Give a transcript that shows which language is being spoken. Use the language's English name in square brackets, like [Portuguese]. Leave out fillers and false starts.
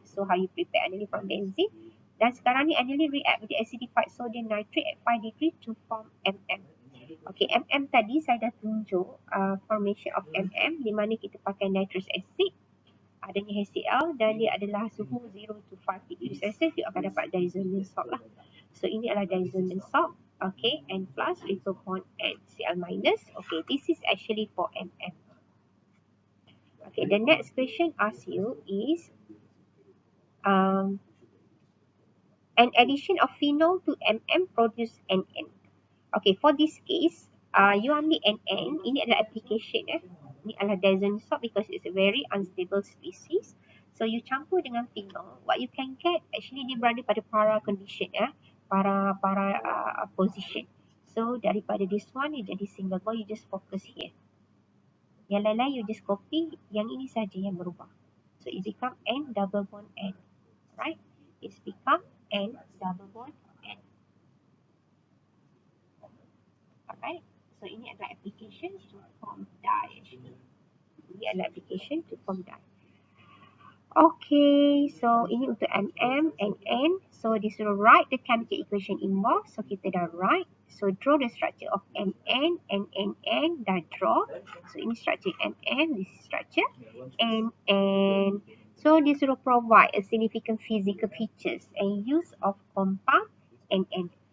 [English] So how you prepare aniline from benzene. [Malay] Dan sekarang ni [English] aniline react with the acidified sodium nitrate at 5 degree to form MM. [Malay] Okay, MM tadi saya dah tunjuk [English] formation of MM [Malay] di mana kita pakai nitrous acid, adanya HCl dan dia adalah suhu 0 to 5 degree Celsius, you akan dapat diazonium salt lah. So ini adalah diazonium salt. [English] Okay, N plus triple bond N, Cl minus. Okay, this is actually for MM. Okay, the next question asks you is an addition of phenol to MM produce NN. Okay, for this case, you ambil NN, [Malay] ini adalah [English] application Ini adalah diazonium salt because it's a very unstable species. So you campur dengan phenol, what you can get actually [Malay] dia berada pada [English] para condition para position. So daripada this one you jadi single bond, you just focus here. Yang lain-lain you just copy, [Malay] yang ini saja yang berubah. [English] So it become N double bond N. Right? It's become N double bond N. Alright, so [Malay] ini adalah [English] application to form dye actually. Ini adalah application to form dye. Okay, so ini untuk MM and N. So disuruh write the chemical equation involved. So [Malay] kita dah [English] write. So draw the structure of MN and NN. Dah draw. So ini structure MN, this is structure NN. So disuruh provide a significant physical features and use of compound NN.